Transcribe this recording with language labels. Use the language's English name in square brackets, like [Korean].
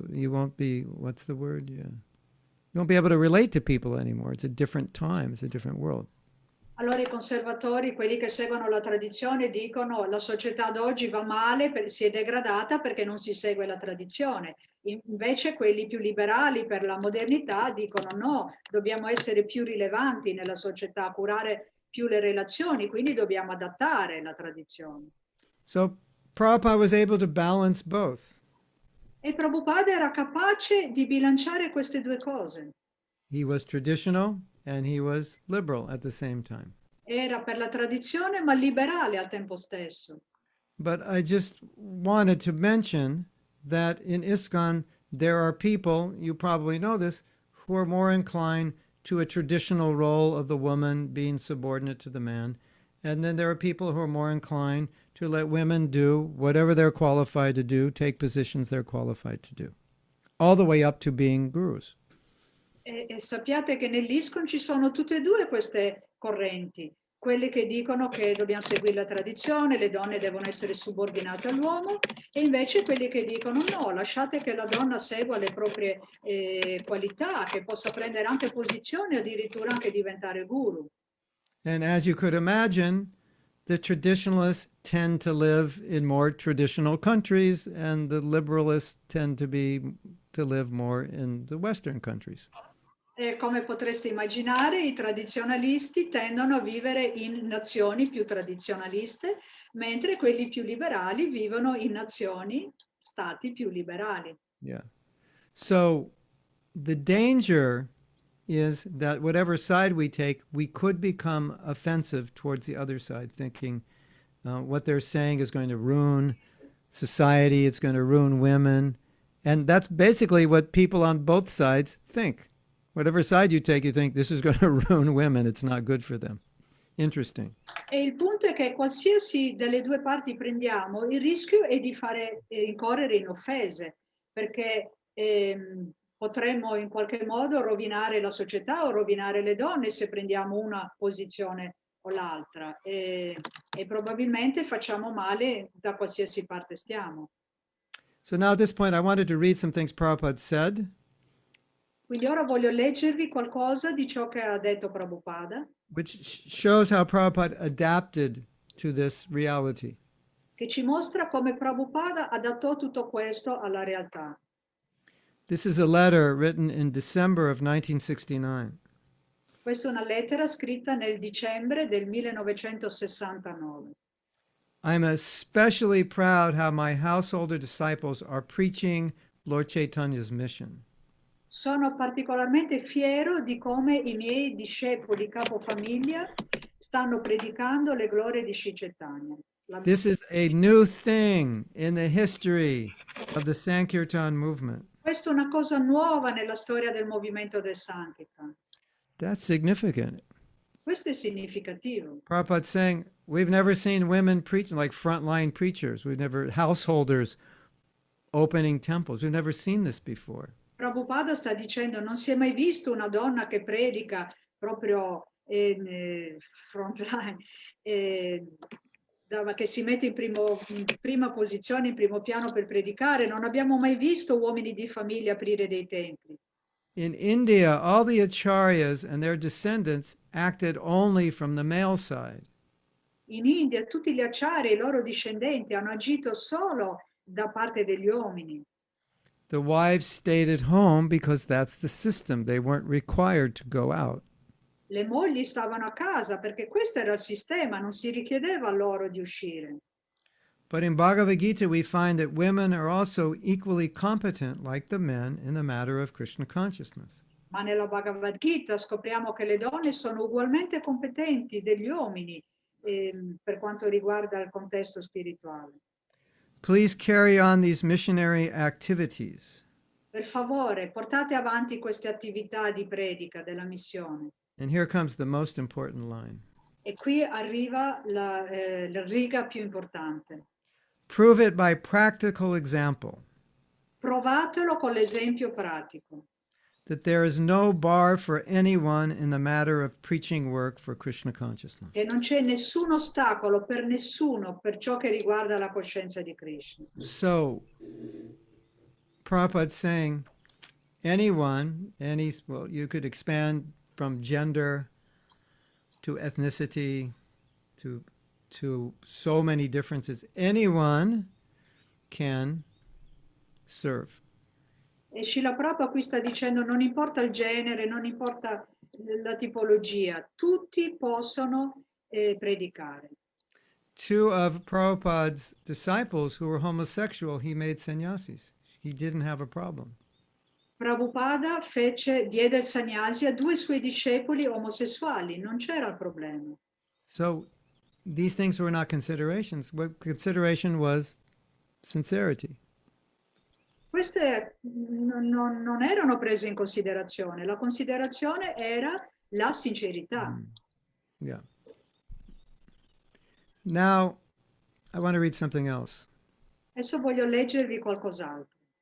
[English] You won't be, what's the word? Yeah. You won't be able to relate to people anymore. It's a different time. It's a different world. [Italian] Allora i conservatori, quelli che seguono la tradizione, dicono la società d'oggi va male, si è degradata perché non si segue la tradizione. Invece quelli più liberali per la modernità dicono no, dobbiamo essere più rilevanti nella società, curare più le relazioni, quindi dobbiamo adattare la tradizione. [English] So Prabhupada was able to balance both. [Italian] E Prabhupada era capace di bilanciare queste due cose. [English] He was traditional and he was liberal at the same time. [Italian] Era per la tradizione ma liberale al tempo stesso. [English] But I just wanted to mention that in ISKCON there are people, you probably know this, who are more inclined to a traditional role of the woman being subordinate to the man. And then there are people who are more inclined to let women do whatever they're qualified to do, take positions they're qualified to do, all the way up to being gurus. [Italian] E sappiate che nell'ISKCON ci sono tutte e due queste correnti, quelli che dicono che dobbiamo seguire la tradizione, le donne devono essere subordinate all'uomo, e invece quelli che dicono no, lasciate che la donna segua le proprie qualità, che possa prendere anche posizione, addirittura anche diventare guru. [English] And as you could imagine, the traditionalists tend to live in more traditional countries, and the liberalists tend to live more in the Western countries. [Italian] E come potreste immaginare, i tradizionalisti tendono a vivere in nazioni più tradizionaliste, mentre quelli più liberali vivono in nazioni, stati più liberali. [English] Yeah. So the danger is that whatever side we take, we could become offensive towards the other side, thinking what they're saying is going to ruin society, it's going to ruin women. And that's basically what people on both sides think. Whatever side you take, you think this is going to ruin women, it's not good for them. Interesting. [Italian] E il punto è che qualsiasi delle due parti prendiamo, il rischio è di fare incorrere in offese, perché potremmo in qualche modo rovinare la società o rovinare le donne se prendiamo una posizione o l'altra e probabilmente facciamo male da qualsiasi parte stiamo. [English] So now at this point, I wanted to read some things Prabhupada said, [Italian] Quindi ora voglio leggervi qualcosa di ciò che ha detto Prabhupada, [English] which shows how Prabhupada adapted to this reality. [Italian] che ci mostra come Prabhupada adattò tutto questo alla realtà. [English] This is a letter written in December of 1969. [Italian] Questa è una lettera scritta nel dicembre del 1969. [English] I'm especially proud how my householder disciples are preaching Lord Chaitanya's mission. [Italian] Sono particolarmente fiero di come i miei discepoli capofamiglia stanno predicando le glorie di Sri Chaitanya. [English] This is a new thing in the history of the Sankirtan movement. [Italian] Questa è una cosa nuova nella storia del movimento del Sankirtan. [English] That's significant. [Italian] Questo è significativo. [English] Prabhupada's saying, we've never seen women preaching like frontline preachers. We've never, householders opening temples. We've never seen this before. [Italian] Prabhupada sta dicendo non si è mai visto una donna che predica proprio in frontline, che si mette in prima posizione, in primo piano per predicare. Non abbiamo mai visto uomini di famiglia aprire dei templi. [English] In India, all the acharyas and their descendants acted only from the male side. [Italian] In India tutti gli acciari e i loro discendenti hanno agito solo da parte degli uomini. [English] The wives stayed at home because that's the system. They weren't required to go out. [Italian] Le mogli stavano a casa perché questo era il sistema, non si richiedeva loro di uscire. [English] But in Bhagavad Gita, we find that women are also equally competent, like the men, in the matter of Krishna consciousness. [Italian] Ma nella Bhagavad Gita scopriamo che le donne sono ugualmente competenti degli uomini per quanto riguarda il contesto spirituale. [English] Please carry on these missionary activities. [Italian] Per favore, portate avanti queste attività di predica della missione. [English] And here comes the most important line. [Italian] E qui arriva la riga più importante. [English] Prove it by practical example [Italian] Provatelo con l'esempio pratico. [English] that there is no bar for anyone in the matter of preaching work for Krishna consciousness. [Italian] Che non c'è nessun ostacolo per nessuno per ciò che riguarda la coscienza di Krishna. [English] So, Prabhupada saying, anyone, well, you could expand from gender to ethnicity to so many differences. Anyone can serve. [Italian] E Srila Prabhupada qui sta dicendo non importa il genere, non importa la tipologia, tutti possono predicare. [English] Two of Prabhupada's disciples who were homosexual, he made sannyasis. He didn't have a problem. [Italian] Prabhupada diede il sannyasi a due suoi discepoli omosessuali, non c'era il problema. [English] So these things were not considerations. What consideration was sincerity. [Italian] Queste non erano prese in considerazione, la considerazione era la sincerità. [English] Yeah. Now, I want to read something else. [Italian] Adesso voglio leggervi qualcos'altro.